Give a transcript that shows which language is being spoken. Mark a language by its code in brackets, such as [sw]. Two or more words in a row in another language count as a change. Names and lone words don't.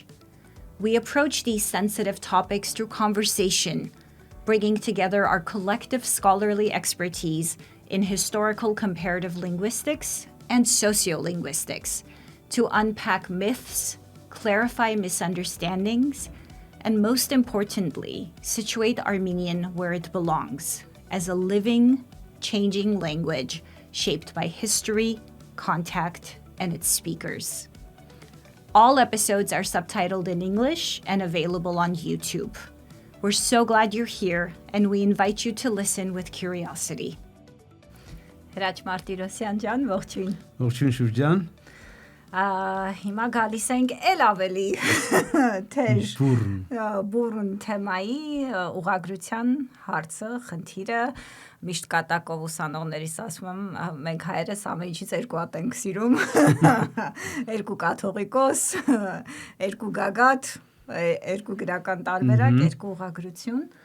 [en] We approach these sensitive topics through conversation, bringing together our collective scholarly expertise in historical comparative linguistics and sociolinguistics to unpack myths, clarify misunderstandings, and most importantly, situate Armenian where it belongs, as a living, changing language shaped by history, contact, and its speakers. All episodes are subtitled in English and available on YouTube. We're so glad you're here, and we invite you to listen with curiosity. [hy] Hraç Martirosyan ջան, ողջույն։ Ողջույն Շուրջան։ Հիմա գալիս ենք էլ ավելի թեժ բուրըն թեմայի ուղղագրության հարցը, խնդիրը միշտ կատակով ուսանողներիս ասում եմ մենք հայերս ամեն ինչից երկու հատ ենք սիրում, երկու կաթողիկոս, երկու գագաթ, երկու գրական տարբերակ, երկու ուղղագրություն,